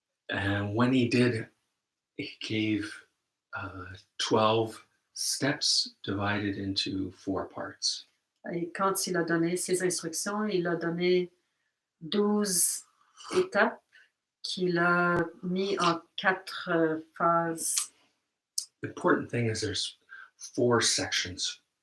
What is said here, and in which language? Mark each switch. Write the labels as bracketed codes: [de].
[en] And when he did, he gave 12 steps divided into 4 parts. [fr] Et quand il a donné ses instructions, il a donné 12 étapes qu'il a mis en 4 phases. [en] The important thing is there's 4 sections.